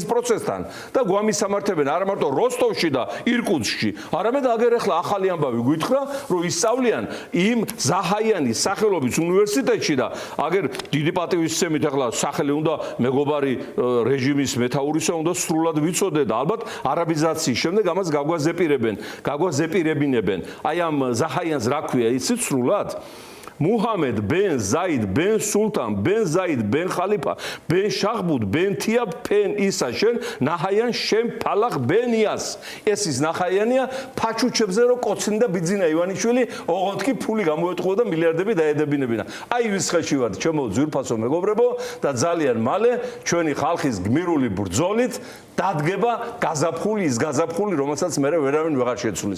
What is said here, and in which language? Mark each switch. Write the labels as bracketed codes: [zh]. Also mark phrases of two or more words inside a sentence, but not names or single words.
[ka] პროცესთან და გვამისამართებენ არა მარტო როსტოვში და ირკუტსკში, არამედ აგერ ახლა ახალი ამბავი გითხრა, რომ ისწავლიან იმ ზაჰაიანის სახელობის უნივერსიტეტში და აგერ დიდი პატივისცემით ახლა სახელი უნდა მეგობარი რეჟიმის მეთაურისა უნდა სრულად ვიცოდე და ალბათ არაბიზაციის შემდეგ ამას გაგვაზეპირებინებენ. აი ამ ზაჰაიანს რა ქვია იცით სრულად? Muhammad ben Zaid ben Sultan ben Zaid ben Khalifa ben Shahbud ben Tiab ben Isa შენ ნაჰაიან შენ ფალახ ben Iyas ეს ის ნაჰაიანია ფაჩუჩებზე რო კოცნდა ბიძინა ივანიშვილი ოღონდ კი ფული გამოეთყო და მილიარდები დაედებინებინა აი ვისხეში ვარ ჩემო ძვირფასო მეგობრებო და ძალიან მალე ჩვენი ხალხის გმირული ბრძოლით დადგება გაზაფხული ის გაზაფხული რომელსაც მე ვერავინ ვეღარ შეცვლის